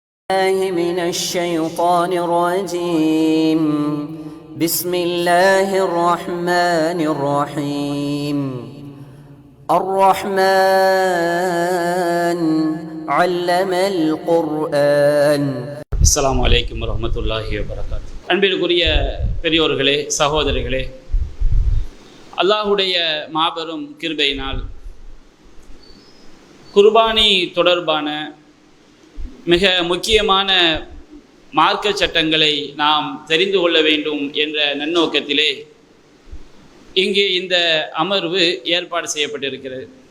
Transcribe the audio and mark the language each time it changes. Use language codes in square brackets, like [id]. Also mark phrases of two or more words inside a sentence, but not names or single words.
[ar] من الشيطان الرجيم بسم الله الرحمن الرحيم الرحمن علم القرآن. السلام عليكم ورحمة الله وبركاته. [ta] அன்பிற்குரிய பெரியோர்களே, சகோதரிகளே, அல்லாஹுடைய மாபெரும் கிருபையினால் குர்பானி தொடர்பான மிக முக்கியமான மார்க்க சட்டங்களை நாம் தெரிந்து கொள்ள வேண்டும் என்ற நன்னோக்கத்திலே இங்கே இந்த அமர்வு ஏற்பாடு செய்யப்பட்டிருக்கிறது.